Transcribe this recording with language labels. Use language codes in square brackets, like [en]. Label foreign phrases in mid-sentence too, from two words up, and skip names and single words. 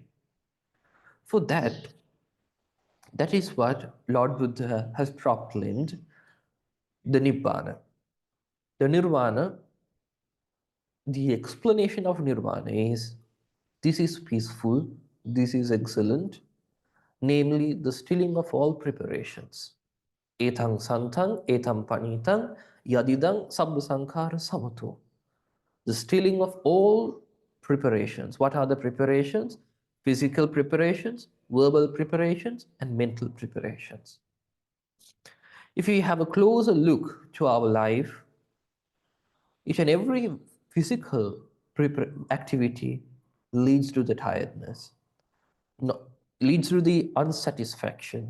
[en] For that, that is what Lord Buddha has proclaimed, the Nibbana. The Nirvana, the explanation of Nirvana is this is peaceful, this is excellent, namely the stilling of all preparations. [pi] Etang santang, etam panitang, yadidang sabbasankara samato. [en] The stilling of all preparations. What are the preparations? Physical preparations, verbal preparations, and mental preparations. If we have a closer look to our life, each and every physical activity leads to the tiredness, no, leads to the unsatisfaction.